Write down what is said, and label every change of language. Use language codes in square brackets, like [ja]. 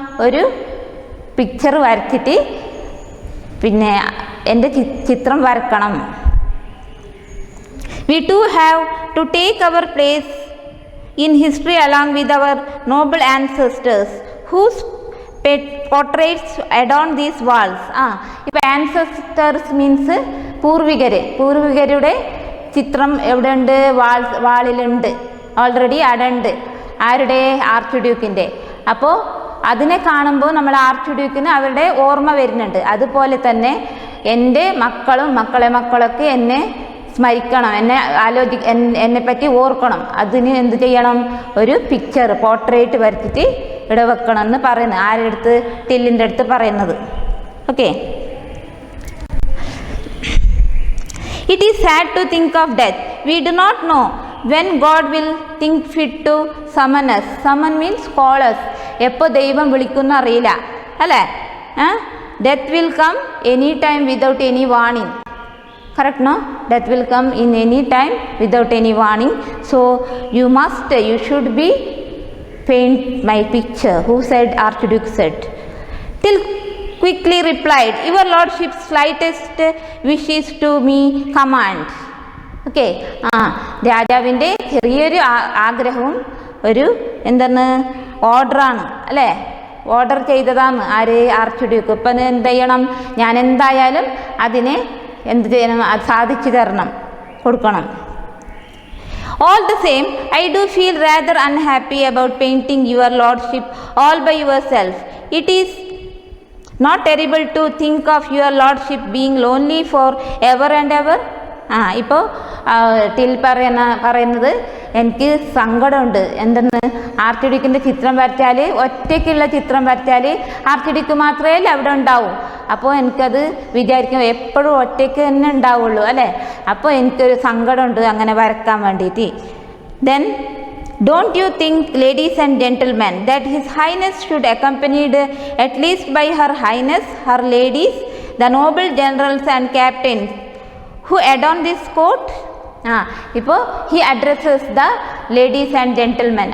[ml] ഒരു പിക്ചർ വരച്ചിട്ട് പിന്നെ എൻ്റെ ചിത്രം വരക്കണം. [en] We too have to take our place in history along with our noble ancestors whose portraits adorn these walls. [ml] ഇപ്പോൾ [en] ancestors means [ml] പൂർവികരുടെ ചിത്രം എവിടെ ഉണ്ട്? വാളിലുണ്ട്, ഓൾറെഡി അവിടെ ഉണ്ട്. ആരുടെ? ആർച്ച് ഡ്യൂക്കിൻ്റെ. അപ്പോൾ അതിനെ കാണുമ്പോൾ നമ്മൾ ആർച്ച് ഡ്യൂക്കിന് അവരുടെ ഓർമ്മ വരുന്നുണ്ട്. അതുപോലെ തന്നെ എൻ്റെ മക്കളൊക്കെ എന്നെ സ്മരിക്കണം, എന്നെ പറ്റി ഓർക്കണം. അതിന് എന്ത് ചെയ്യണം? ഒരു പിക്ചർ, പോർട്രേറ്റ് വരച്ചിട്ട് ഇവിടെ വെക്കണം എന്ന് പറയുന്നത്. ആരുടെ അടുത്ത്? ടില്ലിൻ്റെ അടുത്ത് പറയുന്നത്. Okay. [en] It is sad to think of death. We do not know when God will think fit to summon us. Summon means call us. [ml] എപ്പോൾ ദൈവം വിളിക്കുന്ന അറിയില്ല അല്ലേ? [en] Death will come any time without any warning. Correct, no? Death will come in any time without any warning. So you should be paint my picture. Who said? Archduke said. Till quickly replied, your lordship's slightest wishes to me command. Okay. [ml] രാജാവിൻ്റെ ചെറിയൊരു ആഗ്രഹവും ഒരു എന്താണ് ഓർഡറാണ് അല്ലേ? Order ചെയ്തതാണ് ആര്? Arch Duke. ഇപ്പം എന്ത് ചെയ്യണം? ഞാൻ എന്തായാലും അതിനെ എന്ത് ചെയ്യണം? അത് സാധിച്ചു തരണം, കൊടുക്കണം. [en] All the same, I do feel rather unhappy about painting your lordship all by yourself. It is not terrible to think of your lordship being lonely for ever and ever. [ml] ഇപ്പോൾ ടിൽ പറയുന്നത് എനിക്ക് സങ്കടമുണ്ട്. എന്തെന്ന്? Arch ഡ്യൂക്കിൻ്റെ ചിത്രം വരച്ചാൽ, ഒറ്റയ്ക്കുള്ള ചിത്രം വരച്ചാൽ arch Duke മാത്രമേ അവിടെ ഉണ്ടാവൂ. അപ്പോൾ എനിക്കത് വിചാരിക്കും എപ്പോഴും ഒറ്റയ്ക്ക് തന്നെ ഉണ്ടാവുള്ളൂ അല്ലേ? അപ്പോൾ എനിക്കൊരു സങ്കടമുണ്ട് അങ്ങനെ വരക്കാൻ വേണ്ടിയിട്ട്. [en] Then don't you think, ladies and gentlemen, that His Highness should accompanied at least by Her Highness, her ladies, the noble generals and captains who adorn this court? ഇപ്പോൾ he addresses the ladies and gentlemen.